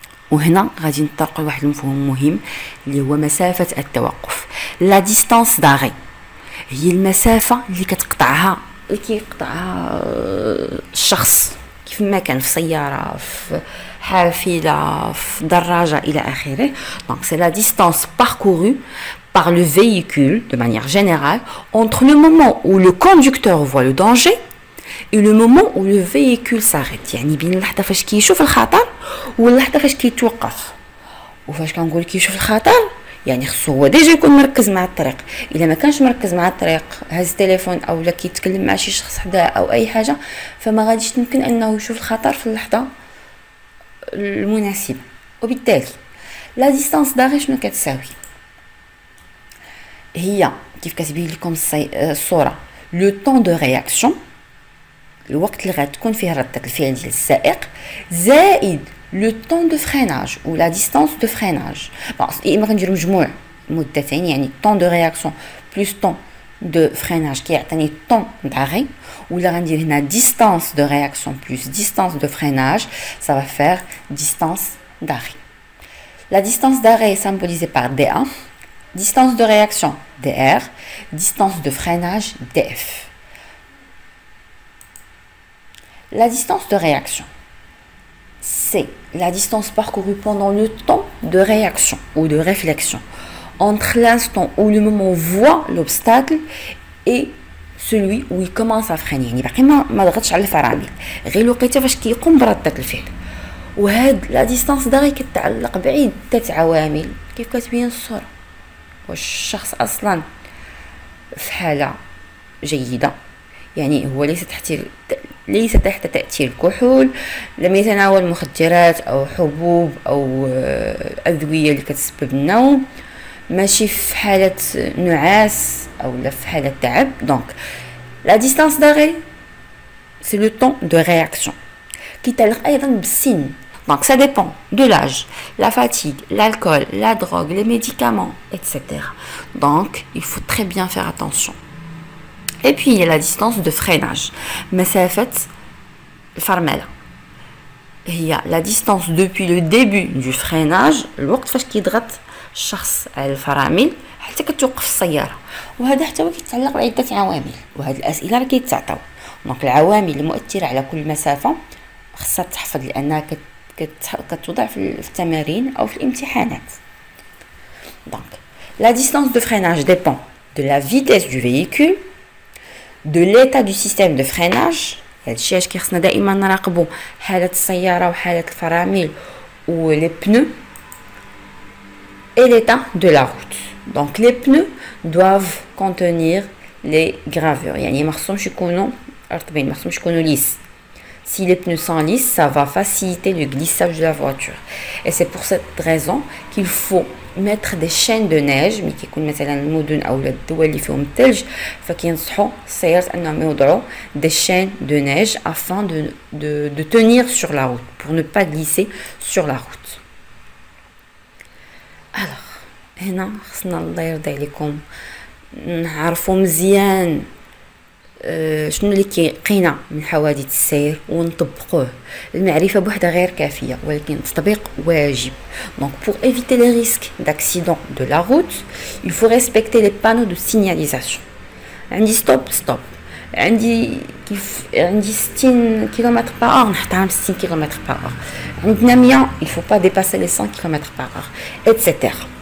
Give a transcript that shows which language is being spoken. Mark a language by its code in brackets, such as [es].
[ar] وهنا غادي نطرقوا لواحد المفهوم مهم اللي هو مسافة التوقف. لا ديستانس داغي هي المسافة اللي كيقطعها الشخص كيف ما كان في سيارة في حافلة في دراجة إلى آخره. [fr] Donc c'est la distance parcourue par le véhicule de manière générale entre le moment où le conducteur voit le danger et le moment où le véhicule s'arrête. [ar] يعني بين اللحظة فاش كيشوف الخطر واللحظة فاش كيتوقف. وفاش كنقول كيشوف الخطر يعني خصو هو ديجا يكون مركز مع الطريق. الا ما كانش مركز مع الطريق هاز التليفون او لا كيتكلم مع شي شخص حداه او اي حاجه فما غاديش يمكن انه يشوف الخطر في اللحظه المناسبه. وبالتالي لا ديستانس داغي شنو كتساوي؟ هي كيف كتبين لكم الصوره لو طون دو رياكسيون الوقت اللي غتكون فيه ردة الفعل ديال السائق زائد [fr] le temps de freinage [ar] ou la distance de freinage. إما كنديرو مجموع مدتين يعني [fr] temps de réaction plus temps de freinage [ar] كيعطيني [fr] temps d'arrêt [ar] ولا غندير هنا [fr] distance de réaction plus distance de freinage ça va faire distance d'arrêt. La distance d'arrêt est symbolisée par DA, distance de réaction DR, distance de freinage DF. La distance de réaction c'est la distance parcourue pendant le temps de réaction ou de réflexion entre l'instant où le moment voit l'obstacle et celui où il commence à freiner. [ar] يعني باقي ما ضغطش على الفرامل غير الوقيته فاش كيقوم بردة الفعل. وهاد لا ديستانس داغي كتعلق بعدة عوامل كيف كتبين الصورة. واش الشخص اصلا في حالة جيدة، يعني هو ليس تحت تأثير الكحول، لم يتناول مخدرات أو حبوب أو أدوية اللي كتسبب النوم، ماشي في حالة نعاس أو لا في حالة تعب. [fr] دونك لا ديستانس داغي سي لو طون دو رياكسيون [ar] كيتعلق أيضا بالسن. [fr] Donc ça dépend de l'âge, la fatigue, l'alcool, la drogue, les médicaments, etc. Donc il faut très bien faire attention. Et puis il y a la distance de freinage. [ar] مسافة الفرملة هي [fr] la distance depuis le début du freinage، [ar] الوقت فاش كيضغط الشخص على الفرامل حتى كتوقف السيارة. وهذا حتى هو كيتعلق بعدة عوامل، وهذه الأسئلة راه كيتعطاو. دونك العوامل المؤثرة على كل مسافة خصها تحفظ لأنها كتوضع في التمارين أو في الامتحانات. [fr] Donc la distance de freinage dépend de la vitesse du véhicule, de l'état du système de freinage. [ar] هادشي اش كيخصنا دائما نراقبوا حالة السيارة وحالة الفرامل و [fr] les pneus et l'état de la route. Donc les pneus doivent contenir les gravures، [ar] يعني ما خصهمش يكونوا [fr] رطبين، ما خصهمش يكونوا lisses. Si les pneus sont lisses, ça va faciliter le glissage de la voiture. Et c'est pour cette raison qu'il faut mettre des chaînes de neige. [ar] ملي كيكون مثلا المدن او الدول اللي فيهم الثلج فكينصحوا السيارات انهم يوضعوا [fr] des chaînes de neige afin de tenir sur la route pour ne pas glisser sur la route. [ar] Alors هنا خصنا الله يرضي عليكم نعرفوا مزيان شنو اللي كيقينا من حوادث السير ونطبقوه. المعرفة بوحدها غير كافية ولكن التطبيق واجب. [fr] Donc pour éviter les risques d'accident de la route, il faut respecter les panneaux de signalisation. [ar] عندي ستوب عندي 60 km par heure نحترم 60 km par heure. [fr] عندنا 100 il faut pas dépasser les 100 km par heure, etc.